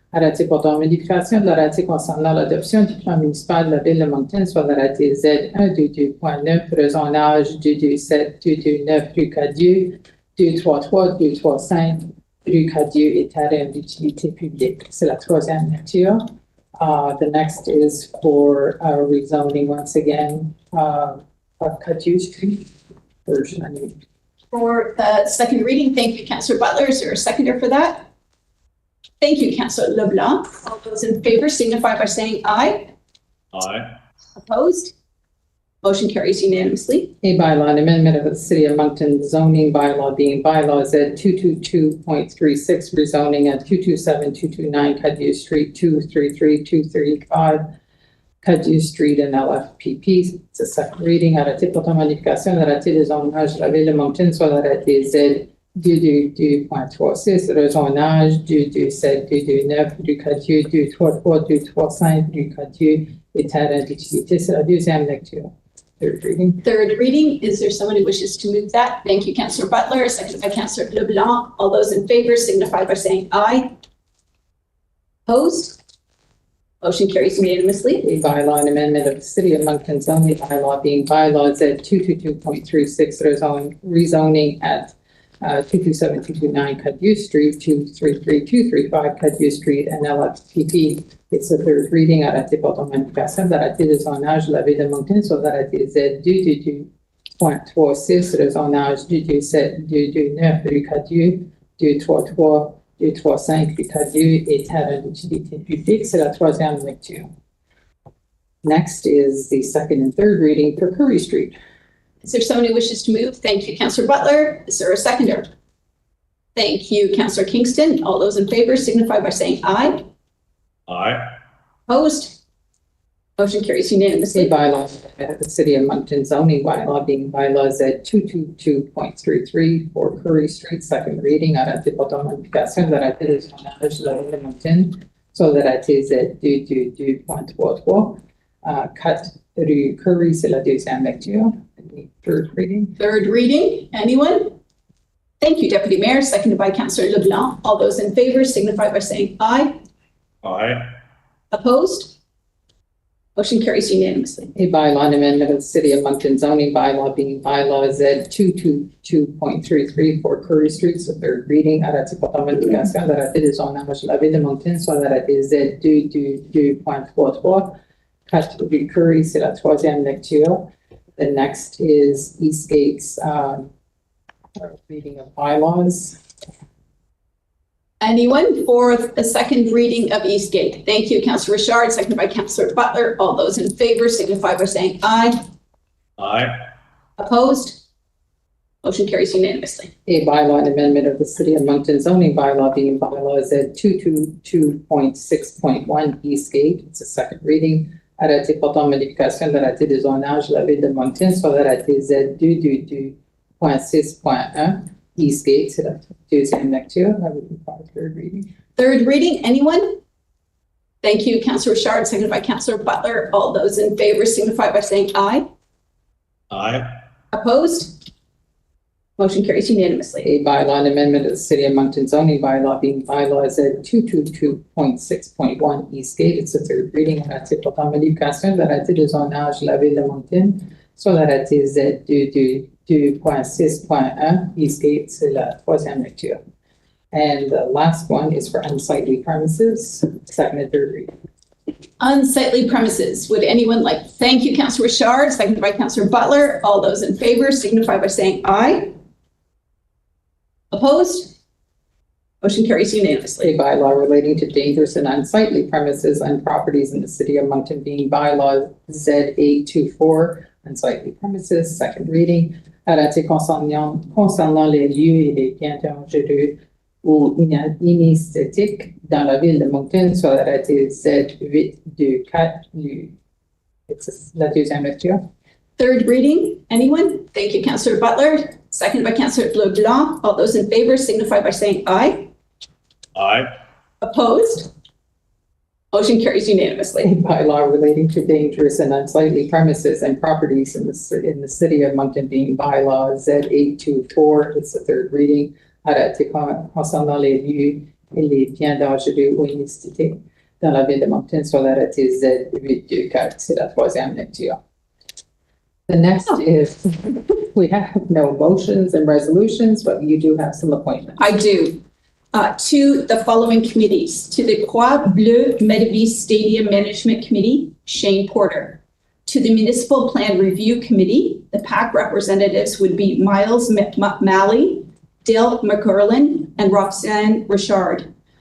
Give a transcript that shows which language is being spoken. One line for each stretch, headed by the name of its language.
French: Arrêté portant modification de l'arrêté concernant l'adoption du plan municipal de la ville de Moncton sur l'arrêté Z122.9, rezonage 227-229 rue Cadieux, 233-235 rue Cadieux et terrain d'utilité publique. C'est la troisième lecture.
English: The next is for rezoning once again of of Cadieux Street version. I mean, For the second reading, thank you, Councillor Butler. Is there a seconder for that? Thank you, Councillor LeBlanc. All those in favor signify by saying aye. Aye. Opposed? Motion carries unanimously. A bylaw, an amendment of the City of Moncton zoning bylaw being bylaws at 222.36, rezoning at 227-229 Cadieux Street, 233-235 Cadieux Street and LFPP.
French: C'est
English: a second reading.
French: Arrêté portant modification d'arrêté des zonages de la ville de Moncton sur l'arrêté Z 222.36, le zonage 227-229 du Cadieux, 233-235 du Cadieux et terrain d'utilité. C'est la deuxième lecture.
English: Third reading. Third reading. Is there someone who wishes to move that? Thank you, Councillor Butler. Seconded by Councillor LeBlanc. All those in favor signify by saying aye. Opposed? Motion carries unanimously. A bylaw, an amendment of the City of Moncton zoning bylaw being bylaws at 222.36, rezoning at 227-229 Cadieux Street, 233-235 Cadieux Street and LFPP. It's the third reading.
French: Arrêté portant modification d'arrêté de zonage de la ville de Moncton sur l'arrêté Z 222.36, le zonage 227-229 du Cadieux, 233-235 du Cadieux et terrain d'utilité publique. C'est la troisième lecture.
English: Next is the second and third reading for Curry Street. Is there someone who wishes to move? Thank you, Councillor Butler. Is there a seconder? Thank you, Councillor Kingston. All those in favor signify by saying aye. Aye. Opposed? Motion carries unanimously. A bylaw of the City of Moncton zoning bylaw being bylaws at 222.33 for Curry Street, second reading.
French: Arrêté portant modification d'arrêté de zonage de la ville de Moncton sur l'arrêté Z 222.33 cut rue Curry. C'est la deuxième lecture.
English: Third reading. Third reading. Anyone? Thank you, Deputy Mayor. Seconded by Councillor LeBlanc. All those in favor signify by saying aye. Aye. Opposed? Motion carries unanimously. A bylaw, an amendment of the City of Moncton zoning bylaw being bylaw Z 222.33 for Curry Street, so third reading.
French: Arrêté portant modification d'arrêté de zonage de la ville de Moncton sur l'arrêté Z 222.33 cut rue Curry. C'est la troisième lecture.
English: The next is Eastgate's reading of bylaws. Anyone for the second reading of Eastgate? Thank you, Councillor Richard, seconded by Councillor Butler. All those in favor signify by saying aye. Aye. Opposed? Motion carries unanimously. A bylaw, an amendment of the City of Moncton zoning bylaw being bylaws at 222.6.1 Eastgate. It's a second reading.
French: Arrêté portant modification de l'arrêté de zonage de la ville de Moncton sur l'arrêté Z 222.6.1 Eastgate. C'est la deuxième lecture.
English: I would require third reading. Third reading, anyone? Thank you, Councillor Richard, seconded by Councillor Butler. All those in favor signify by saying aye. Aye. Opposed? Motion carries unanimously. A bylaw, an amendment of the City of Moncton zoning bylaw being bylaws at 222.6.1 Eastgate. It's a third reading.
French: Arrêté portant modification de l'arrêté de zonage de la ville de Moncton sur l'arrêté Z 222.6.1 Eastgate. C'est la troisième lecture.
English: And the last one is for unsightly premises, second and third reading. Unsightly premises. Would anyone like? Thank you, Councillor Richard, seconded by Councillor Butler. All those in favor signify by saying aye. Opposed? Motion carries unanimously. A bylaw relating to dangerous and unsightly premises on properties in the City of Moncton being bylaw Z824, unsightly premises, second reading.
French: Arrêté concernant les lieux et les biens dangereux ou inesthétiques dans la ville de Moncton sur l'arrêté Z824.
English: It's
French: la deuxième lecture.
English: Third reading. Anyone? Thank you, Councillor Butler. Seconded by Councillor LeBlanc. All those in favor signify by saying aye. Aye. Opposed? Motion carries unanimously. A bylaw relating to dangerous and unsightly premises and properties in the City of Moncton being bylaw Z824. It's the third reading.
French: Arrêté concernant les lieux et les biens dangereux ou inesthétiques dans la ville de Moncton sur l'arrêté Z824. C'est la troisième lecture.
English: The next is, we have no motions and resolutions, but you do have some appointments. I do. To the following committees. To the Croix Bleue Medavie Stadium Management Committee, Shane Porter. To the Municipal Plan Review Committee, the PAC representatives would be Miles Malley, Dale McCurlin, and Roxanne Richard.